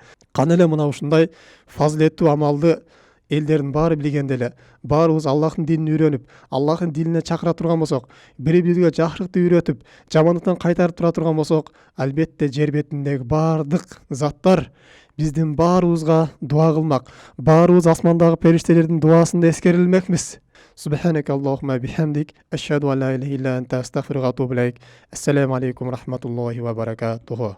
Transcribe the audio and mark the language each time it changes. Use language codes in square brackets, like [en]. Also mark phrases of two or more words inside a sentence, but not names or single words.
[ky] Кана эле мына ушундай фазилеттүү амалды элдердин баары билгенде эле, баарыбыз Аллахтын динин үйрөнүп, Аллахтын динине чакыра турган болсок, бири-бирибизге жакшылыкты үйрөтүп, жамандыктан кайтарып тура турган болсок, албетте жер бетиндеги бардык заттар биздин баарыбызга дуа кылмак. Баарыбыз асмандагы периштелердин дуасында эскерилмекмиз. [ar] سبحانك اللهم وبحمدك أشهد أن لا إله إلا أنت أستغفرك وأتوب إليك. السلام عليكم رحمة الله وبركاته.